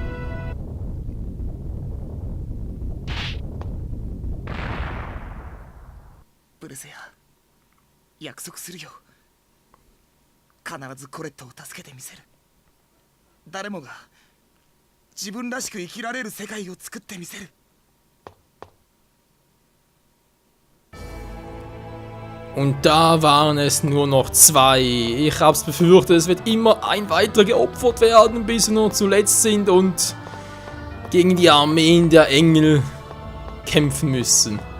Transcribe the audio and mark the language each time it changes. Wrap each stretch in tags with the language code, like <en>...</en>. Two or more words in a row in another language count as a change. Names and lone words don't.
<ja>ブルセア、約束するよ。必ずコレットを助けてみせる。誰もが自分らしく生きられる世界を作ってみせる。</ja> <de>Und da waren es nur noch 2. Ich hab's befürchtet, es wird immer ein weiterer geopfert werden, bis wir nur zuletzt sind und gegen die Armeen der Engel kämpfen müssen.</de>